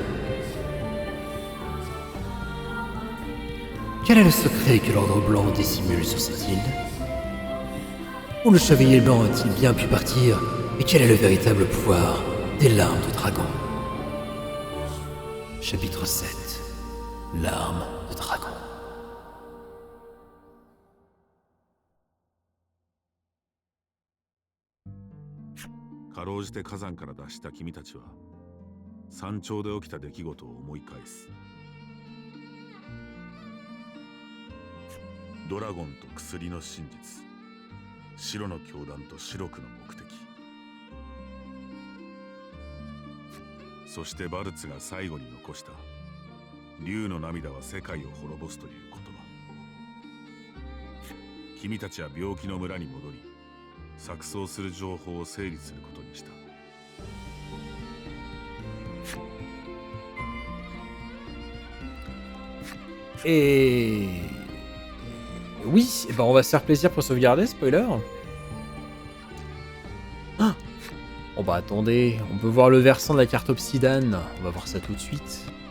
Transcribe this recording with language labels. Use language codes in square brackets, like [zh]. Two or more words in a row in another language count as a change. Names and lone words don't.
[fr] Quel est le secret que l'ordre blanc dissimule sur cette île? Où le chevalier blanc a-t-il bien pu partir? Et quel est le véritable pouvoir des larmes de dragon? Chapitre 7. Larmes de dragon. [ja] かろうじて火山から脱した君たちは山頂で起きた出来事を思い返す。ドラゴンと薬の真実、白の教団と白くの目的、そしてバルツが最後に残した竜の涙は世界を滅ぼすという言葉。君たちは病気の村に戻り、錯綜する情報を整理することにした。 [fr] Et... Oui, bah on va se faire plaisir pour sauvegarder, spoiler. Ah bon bah attendez, on peut voir le versant de la carte Obsidian, on va voir ça tout de suite.